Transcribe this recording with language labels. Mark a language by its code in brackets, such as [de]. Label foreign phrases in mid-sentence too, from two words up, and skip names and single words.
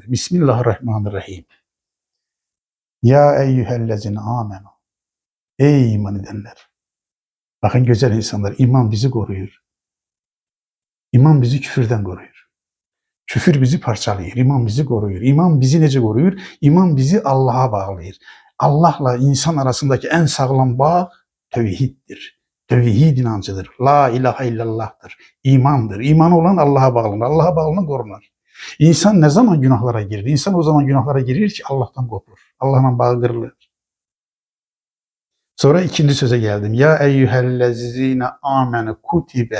[ar] بسم الله الرحمن الرحيم. يا أيها الذين آمنوا. [az] Ey iman edənlər. Baxın, gözəl insanlar, iman bizi qoruyur. İman bizi küfürdən qoruyur. Küfür bizi parçalayır, iman bizi qoruyur. İman bizi necə qoruyur? İman bizi Allaha bağlayır. [tr] Allahla insan arasındaki en sağlam bağ tevhiddir. Tevhid inancıdır. [ar] لا إله إلا الله'tır. [tr] İmandır. İman olan Allah'a bağlanır. Allah'a bağlanan korunur. İnsan ne zaman günahlara girir? İnsan o zaman günahlara girir ki Allah'tan kopur. Allah'la bağı kırılır. Sonra ikinci söze geldim. [ar] يا أيها الذين آمنوا كتب.